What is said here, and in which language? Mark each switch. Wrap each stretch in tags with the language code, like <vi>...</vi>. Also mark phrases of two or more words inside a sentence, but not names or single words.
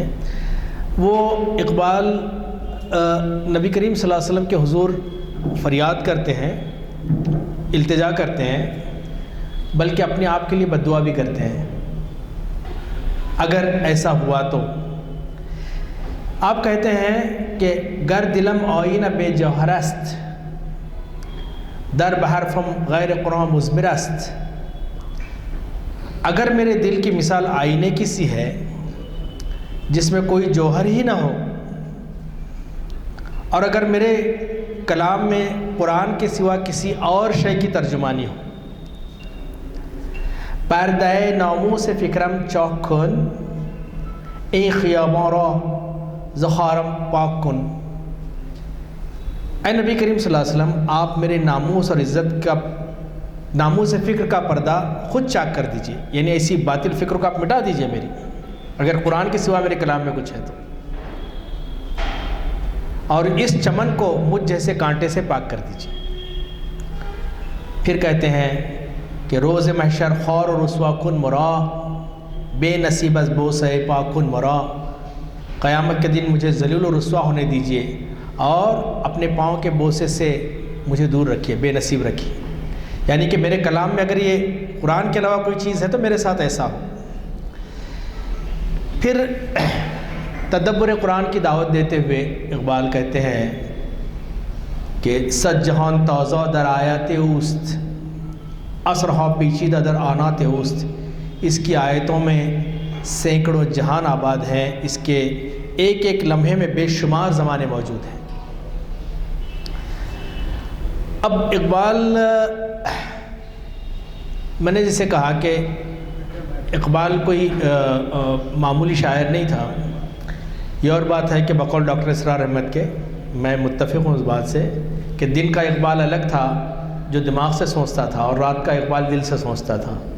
<ur>وہ اقبال نبی کریم صلی اللہ علیہ وسلم کے حضور فریاد کرتے ہیں، التجا کرتے ہیں، بلکہ اپنے آپ کے لیے بد دعا بھی کرتے ہیں اگر ایسا ہوا تو۔ آپ کہتے ہیں کہ</ur> <fa>گر دلم آئینہ بے جوہر است، در بحرفم غیر قرآن مضمر است۔</fa> <ur>اگر میرے دل کی مثال آئینے کی سی ہے جس میں کوئی جوہر ہی نہ ہو، اور اگر میرے کلام میں قرآن کے سوا کسی اور شے کی ترجمانی ہو،</ur> <fa>پردہ ناموس فکرم چاک کن، ای خیاباں را زخارم پاک کن۔</fa> <ur>اے نبی کریم صلی اللہ علیہ وسلم، آپ میرے ناموس اور عزت کا، ناموس فکر کا پردہ خود چاک کر دیجئے، یعنی ایسی باطل فکر کو آپ مٹا دیجئے میری، اگر قرآن کے سوا میرے کلام میں کچھ ہے تو، اور اس چمن کو مجھ جیسے کانٹے سے پاک کر دیجئے۔ پھر کہتے ہیں کہ</ur> <fa>روز محشر خور و رسوا کن مرا، بے نصیب از بوسہ پاک کن مرا۔</fa> <ur>قیامت کے دن مجھے ذلیل و رسوا ہونے دیجئے اور اپنے پاؤں کے بوسے سے مجھے دور رکھیے، بے نصیب رکھیے، یعنی کہ میرے کلام میں اگر یہ قرآن کے علاوہ کوئی چیز ہے تو میرے ساتھ ایسا ہو۔ پھر تدبر قرآن کی دعوت دیتے ہوئے اقبال کہتے ہیں کہ</ur> <fa>صد جہان تازہ در آیات اوست، اسرہا پیچیدہ در آنات اوست۔</fa> <ur>اس کی آیتوں میں سینکڑوں جہان آباد ہیں، اس کے ایک ایک لمحے میں بے شمار زمانے موجود ہیں۔ اب اقبال، میں نے جسے کہا کہ اقبال کوئی معمولی شاعر نہیں تھا، یہ اور بات ہے کہ بقول ڈاکٹر اسرار احمد کے، میں متفق ہوں اس بات سے کہ دن کا اقبال الگ تھا جو دماغ سے سوچتا تھا، اور رات کا اقبال دل سے سوچتا تھا۔</ur>